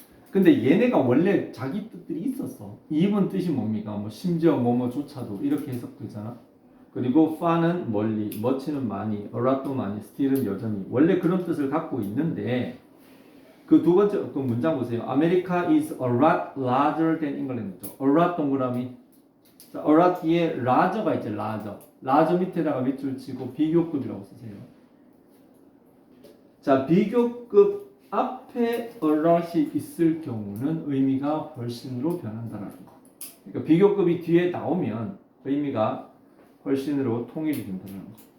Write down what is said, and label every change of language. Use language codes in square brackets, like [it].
[ko] 근데 얘네가 원래 자기 뜻들이 있었어. 2번 뜻이 뭡니까? 뭐 심지어 뭐뭐조차도 이렇게 해석되잖아. 그리고 far는 멀리, much는 많이, a lot도 많이, still은 여전히 원래 그런 뜻을 갖고 있는데 그 두 번째 그 문장 보세요. [en] America is a lot larger than England. [ko] a lot 동그라미. 자, a lot 뒤에 larger가 있죠. larger. larger 밑에다가 밑줄 치고 비교급이라고 쓰세요. 자, 비교급 앞에 a lot이 있을 경우는 의미가 훨씬으로 변한다는 거. 그러니까 비교급이 뒤에 나오면 의미가 훨씬으로 통일이 된다는 거.